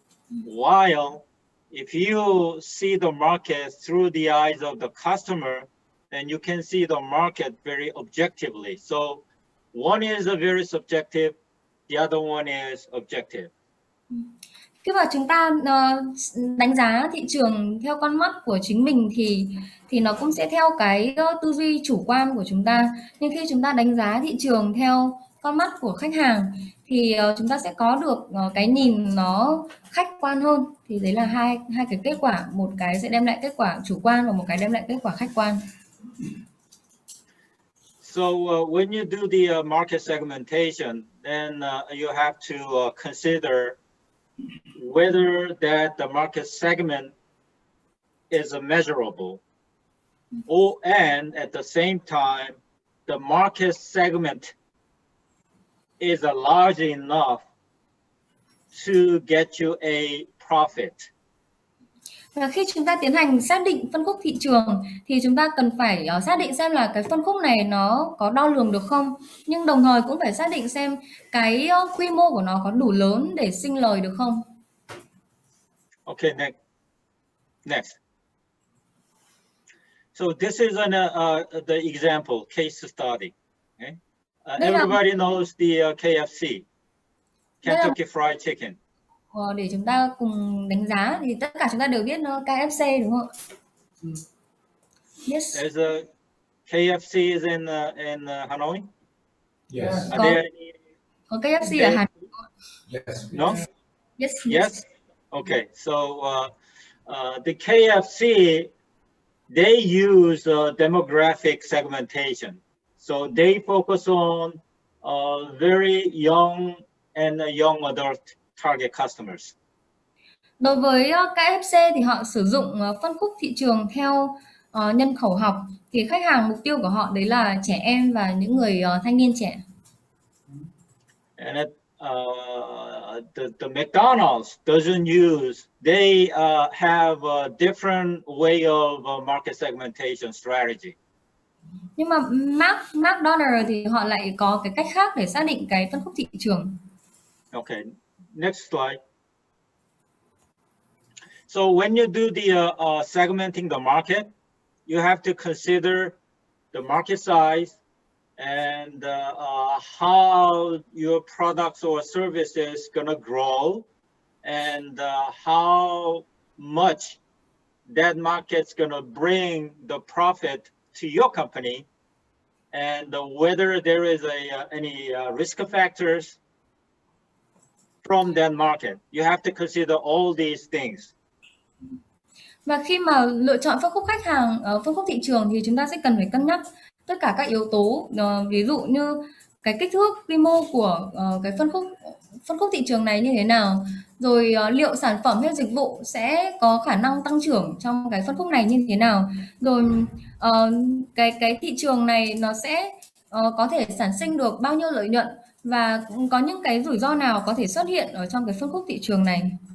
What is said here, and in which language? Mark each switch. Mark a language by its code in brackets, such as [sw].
[en] While if you see the market through the eyes of the customer, then you can see the market very objectively. So one is a very subjective, the other one is objective. [vi] Khi mà chúng ta đánh giá thị trường theo con mắt của chính mình thì nó cũng sẽ theo cái tư duy chủ quan của chúng ta. Nhưng khi chúng ta đánh giá thị trường theo con mắt của khách hàng thì chúng ta sẽ có được cái nhìn nó khách quan hơn. Thì đấy là hai cái kết quả, một cái sẽ đem lại kết quả chủ quan và một cái đem lại kết quả khách quan. [en] So when you do the market segmentation, then you have to consider whether that the market segment is measurable, and at the same time, the market segment is large enough to get you a profit. [vi] Và khi chúng ta tiến hành xác định phân khúc thị trường thì chúng ta cần phải xác định xem là cái phân khúc này nó có đo lường được không, nhưng đồng thời cũng phải xác định xem cái quy mô của nó có đủ lớn để sinh lời được không. [en] Okay, next. So this is the example case study. Okay? Everybody knows the KFC, Kentucky Fried Chicken. [vi] Để chúng ta cùng đánh giá thì tất cả chúng ta đều biết KFC đúng không ạ? [en] Yes. There's a KFC is in Hanoi. Yes. [vi] Có KFC ở Hà Nội. [en] Yes. No? Yes. Okay. So the KFC, they use demographic segmentation. So they focus on very young and young adult target customers. [vi] Đối với KFC thì họ sử dụng phân khúc thị trường theo nhân khẩu học, thì khách hàng mục tiêu của họ đấy là trẻ em và những người thanh niên trẻ. [en] And the McDonald's doesn't use, they have a different way of market segmentation strategy. [vi] Nhưng mà McDonald's thì họ lại có cái cách khác để xác định cái phân khúc thị trường. [en] Okay, next slide. So when you do the segmenting the market, you have to consider the market size and how your products or services gonna grow, and how much that market's gonna bring the profit to your company, and whether there is any risk factors from that market. You have to consider all these things. [vi] Và khi mà lựa chọn phân khúc khách hàng, phân khúc thị trường thì chúng ta sẽ cần phải cân nhắc tất cả các yếu tố, ví dụ như cái kích thước, quy mô của cái phân khúc thị trường này như thế nào, rồi liệu sản phẩm hay dịch vụ sẽ có khả năng tăng trưởng trong cái phân khúc này như thế nào, rồi cái thị trường này nó sẽ có thể sản sinh được bao nhiêu lợi nhuận, và có những cái rủi ro nào có thể xuất hiện ở trong cái phân khúc thị trường này.